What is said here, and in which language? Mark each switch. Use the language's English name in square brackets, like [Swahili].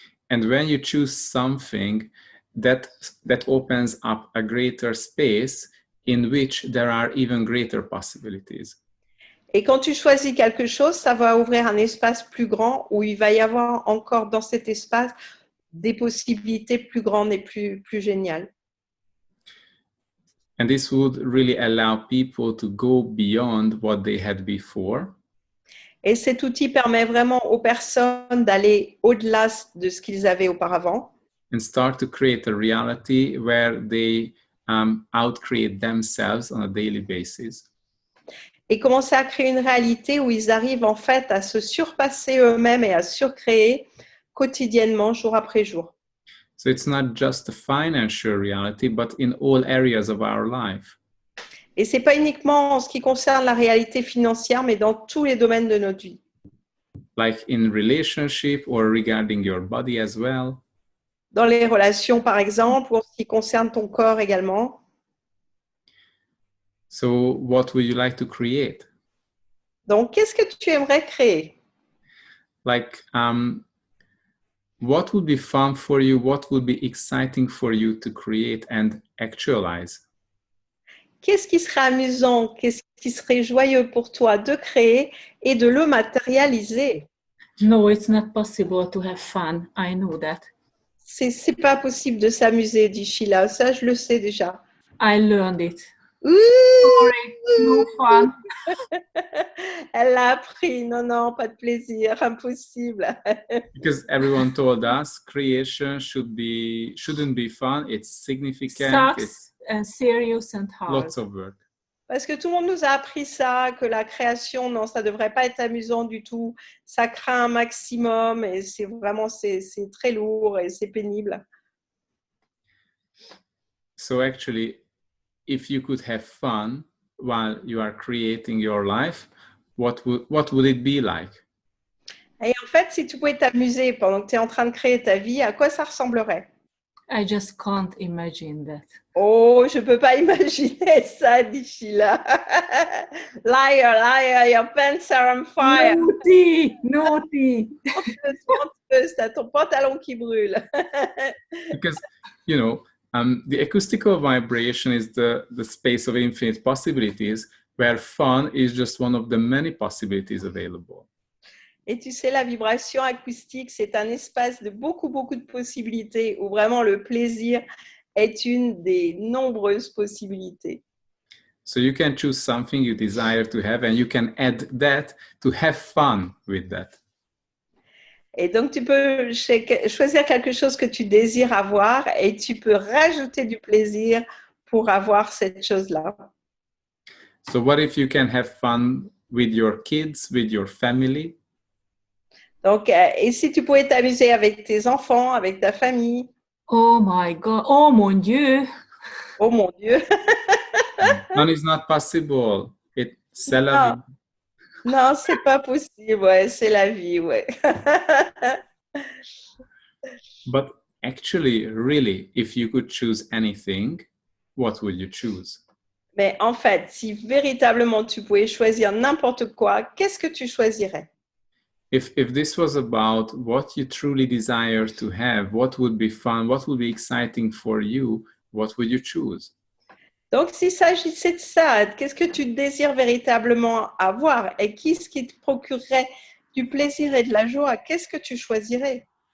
[English] And when you choose something that opens up a greater space in which there are even greater possibilities. [French] Et quand tu choisis quelque chose, ça va ouvrir un espace plus grand où il va y avoir encore dans cet espace des possibilités plus grandes et plus géniales. [English] And this would really allow people to go beyond what they had before. [French] Et cet outil permet vraiment aux personnes d'aller au-delà de ce qu'ils avaient auparavant. [English] And start to create a reality where they outcreate themselves on a daily basis. [French] Et commencer à créer une réalité où ils arrivent en fait à se surpasser eux-mêmes et à surcréer quotidiennement, jour après jour. [English] So it's not just a financial reality, but in all areas of our life. [French] Et c'est pas uniquement en ce qui concerne la réalité financière, mais dans tous les domaines de notre vie. [English] Like in relationship or regarding your body as well. [French] Dans les relations, par exemple, ou en ce qui concerne ton corps également. [English] So what would you like to create? [French] Donc, qu'est-ce que tu aimerais créer? [English] Like, what would be fun for you? What would be exciting for you to create and actualize? [French] Qu'est-ce qui serait amusant? Qu'est-ce qui serait joyeux pour toi de créer et de le matérialiser? [English] No, it's not possible to have fun. I know that. [French] C'est pas possible de s'amuser, dit Sheila. Ça, je le sais déjà. [English] I learned it. Sorry, no fun. [French] Elle l'a appris. Non, non, pas de plaisir. Impossible. [English] Because everyone told us creation shouldn't be fun. It's significant. Sucks It's and serious and hard. lots of work. [French] Parce que tout le monde nous a appris ça, que la création, non, ça ne devrait pas être amusant du tout. Ça craint un maximum et c'est vraiment, c'est très lourd et c'est pénible. [English] So actually, if you could have fun while you are creating your life, what would it be like? [French] Et en fait, si tu pouvais t'amuser pendant que tu es en train de créer ta vie, à quoi ça ressemblerait? [English] I just can't imagine that. [French] Oh, je ne peux pas imaginer ça, dit Sheila. [English] Liar, liar, your pants are on fire. Naughty, naughty. [French] Menteuse, t'as ton pantalon qui brûle. [English] Because, the acoustical vibration is the space of infinite possibilities, where fun is just one of the many possibilities available. [French] Et tu sais, la vibration acoustique, c'est un espace de beaucoup, beaucoup de possibilités où vraiment le plaisir est une des nombreuses possibilités. [English] So you can choose something you desire to have and you can add that to have fun with that. [French] Et donc, tu peux choisir quelque chose que tu désires avoir et tu peux rajouter du plaisir pour avoir cette chose-là. [English] So what if you can have fun with your kids, with your family? [French] Donc, et si tu pouvais t'amuser avec tes enfants, avec ta famille? [English] Oh my God, [French] oh mon Dieu. Oh mon Dieu. [English] Fun is not possible. C'est la vie. [French] Non, c'est pas possible, ouais, c'est la vie, ouais. [English] But actually, really, if you could choose anything, what would you choose? [French] Mais en fait, si véritablement tu pouvais choisir n'importe quoi, qu'est-ce que tu choisirais? [English] If this was about what you truly desire to have, what would be fun, what would be exciting for you, what would you choose? [French] Donc, s'il s'agissait de ça, qu'est-ce que tu désires véritablement avoir et qu'est-ce qui te procurerait du plaisir et de la joie? Qu'est-ce que tu choisirais?